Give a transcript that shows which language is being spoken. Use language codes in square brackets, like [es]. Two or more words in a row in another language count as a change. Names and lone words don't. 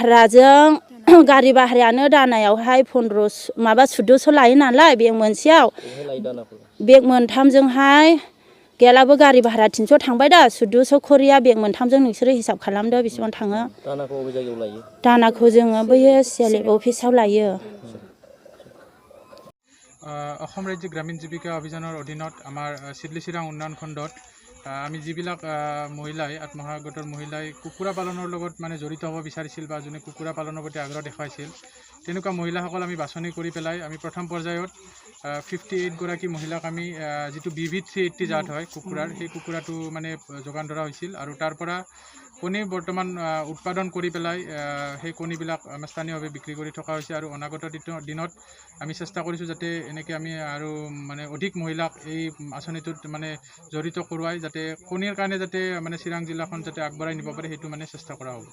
[brx] भारायानो दानायावहाय 1400 लायो नालाय बेग मोनसेयाव बेग मोनथामजोंहाय गैयालाबो गारि भारा 300 थांबाय दा 1400 खरिया बेग मोनथामजों नोंसोरो हिसाब खालामदो बेसेबां थाङो दानाखौ बबे जायगायाव लायो दानाखौ जोङो बैयो सिएलएफ अफिसाव लायो [as] অসম ৰাজ্যিক গ্ৰামীণ জীৱিকা অভিযানৰ অধীনত আমাৰ চিডলি চিৰাং উন্নয়ন খণ্ডত আমি যিবিলাক মহিলাই আত্মসহায়ক গোটৰ মহিলাই কুকুৰা পালনৰ লগত মানে জড়িত হ'ব বিচাৰিছিল বা যোনে কুকুৰা পালনৰ প্ৰতি আগ্ৰহ দেখুৱাইছিল তেনেকুৱা মহিলাসকল আমি বাছনি কৰি পেলাই আমি প্ৰথম পৰ্যায়ত 58 গৰাকী মহিলাক আমি যিটো BV 380 জাত হয় কুকুৰাৰ সেই কুকুৰাটো মানে যোগান ধৰা হৈছিল আৰু তাৰ পৰা কণী বৰ্তমান উৎপাদন কৰি পেলাই সেই কণীবিলাক আমাৰ স্থানীয়ভাৱে বিক্ৰী কৰি থকা হৈছে আৰু অনাগত দিনত আমি চেষ্টা কৰিছোঁ যাতে এনেকৈ আমি আৰু মানে অধিক মহিলাক এই আঁচনিটোত মানে জড়িত কৰোৱাই যাতে কণীৰ কাৰণে যাতে মানে চিৰাং জিলাখন যাতে আগবঢ়াই নিব পাৰে সেইটো মানে চেষ্টা কৰা হ'ব